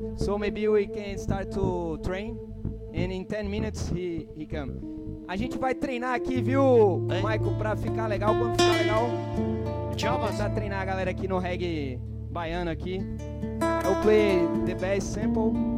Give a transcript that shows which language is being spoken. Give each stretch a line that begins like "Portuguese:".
English: So maybe we can start to train, and in 10 minutes he come.
Portuguese: A gente vai treinar aqui, viu, hey. Michael, pra ficar legal, quando ficar legal. Tchau, vamos a treinar a galera aqui no reggae baiano aqui.
English: I'll play the best sample.